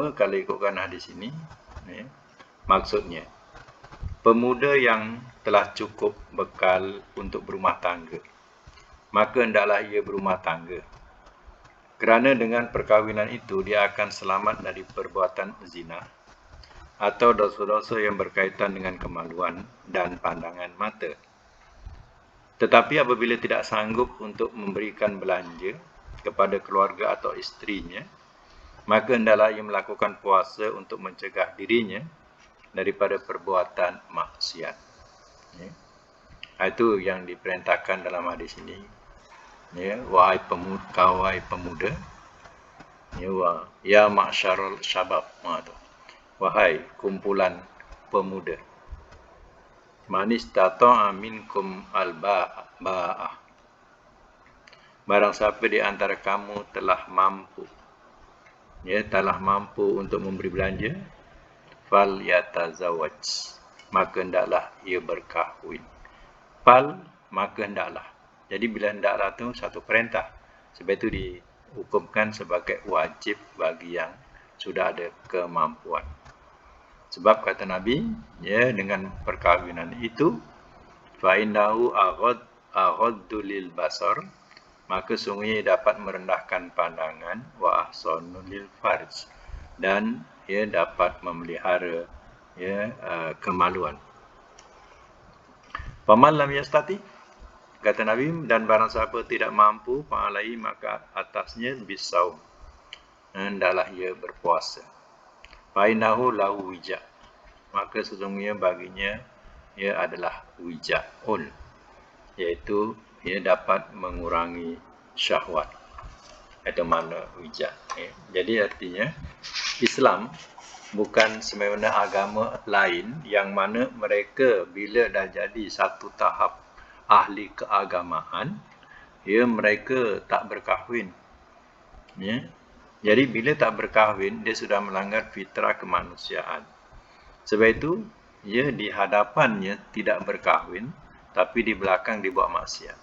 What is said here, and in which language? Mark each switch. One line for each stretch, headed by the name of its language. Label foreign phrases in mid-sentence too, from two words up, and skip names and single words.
Malay: Kalau ikutkan hadis ini ya, maksudnya pemuda yang telah cukup bekal untuk berumah tangga, maka hendaklah ia berumah tangga. Kerana dengan perkahwinan itu dia akan selamat dari perbuatan zina atau dosa-dosa yang berkaitan dengan kemaluan dan pandangan mata. Tetapi apabila tidak sanggup untuk memberikan belanja kepada keluarga atau isterinya, maka hendaklah ia melakukan puasa untuk mencegah dirinya daripada perbuatan maksiat. Ya. Itu yang diperintahkan dalam hadis ini. Ya, wahai pemuda,
Arabic: يا معشر الشباب,
Malay: wahai kumpulan pemuda.
Arabic: من استطاع منكم الباءة.
Malay: Barang siapa di antara kamu telah mampu untuk memberi belanja,
Arabic: فليتزوج,
Malay: maka hendaklah ia berkahwin. Fal, maka hendaklah. Jadi bila hendaklah tu satu perintah. Sebab itu dihukumkan sebagai wajib bagi yang sudah ada kemampuan. Sebab kata Nabi, ya, dengan perkahwinan itu,
Arabic: فإنه أغض للبصر,
Malay: maka sungguhnya dapat merendahkan pandangan,
Arabic: وأحصن للفرج,
Malay: dan ia dapat memelihara ya kemaluan.
Arabic: فمن لم يستطع,
Malay: kata Nabi, dan barang siapa tidak mampu, fa'alaihi, maka atasnya bisaum, hendaklah ia berpuasa.
Arabic: فإنه له وجاء,
Malay: maka sesungguhnya baginya ia adalah wijaun, iaitu ia dapat mengurangi syahwat. Itu makna wija. Jadi artinya Islam bukan semena agama lain yang mana mereka bila dah jadi satu tahap ahli keagamaan, ya, mereka tak berkahwin. Ya. Jadi bila tak berkahwin, dia sudah melanggar fitrah kemanusiaan. Sebab itu, ia di hadapannya tidak berkahwin, tapi di belakang dibuat maksiat.